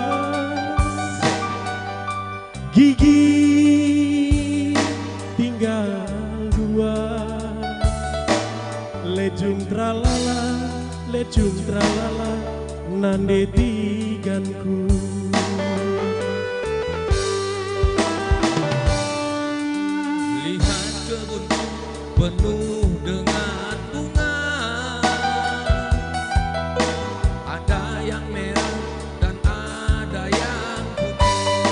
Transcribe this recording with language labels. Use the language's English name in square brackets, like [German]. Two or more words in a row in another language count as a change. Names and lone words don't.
[Indonesian] gigi tinggal dua, [Batak Karo] lecung tralala nande tiganku. [Indonesian] Lihat kebunku penuh dengan bunga, ada yang merah dan ada yang putih.